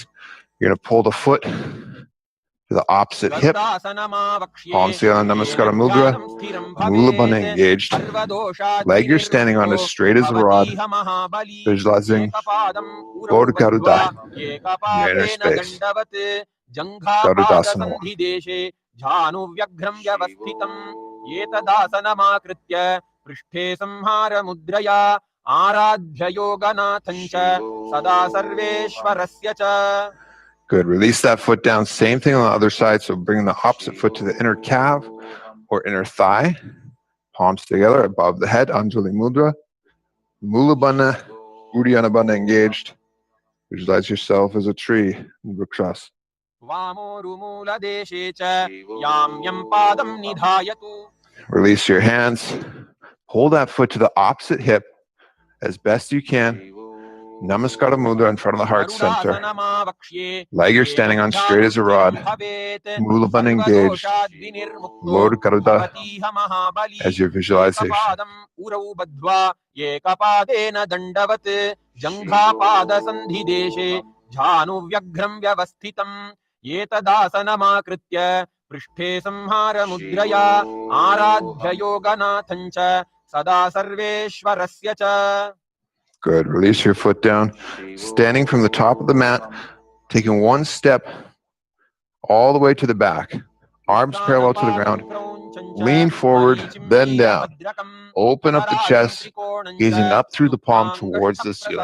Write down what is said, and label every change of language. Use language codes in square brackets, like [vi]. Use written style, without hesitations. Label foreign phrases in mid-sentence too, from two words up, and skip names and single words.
[en] You're going to pull the foot to the opposite hip. Palms together, Namaskara Mudra. Mula Bandha engaged. Leg you're standing on as straight as a rod. Visualizing Lord Garuda in the inner space. Garudasana. [sa] Yetadasanamakrutya prishte samhara mudraya aradhya yoganathancha sada sarveshwarasya cha. [en] Good. Release that foot down. Same thing on the other side. So bring the opposite foot to the inner calf or inner thigh. Palms together above the head. Anjali Mudra. Mula Bandha, Uddiyana Bandha engaged. Visualize yourself as a tree in Vrikshasana. Release your hands. Hold that foot to the opposite hip as best you can. Namaskara Mudra in front of the heart center. Leg you're standing on straight as a rod. Mula Bandha engaged. Lord Garuda as your visualization. [sa] Prishte samhara mudraya aradhya yoganathancha sada sarveshwarasya cha. [en] Good. Release your foot down. Standing from the top of the mat, taking one step all the way to the back. Arms parallel to the ground. Lean forward, then down. Open up the chest, gazing up through the palm towards the ceiling.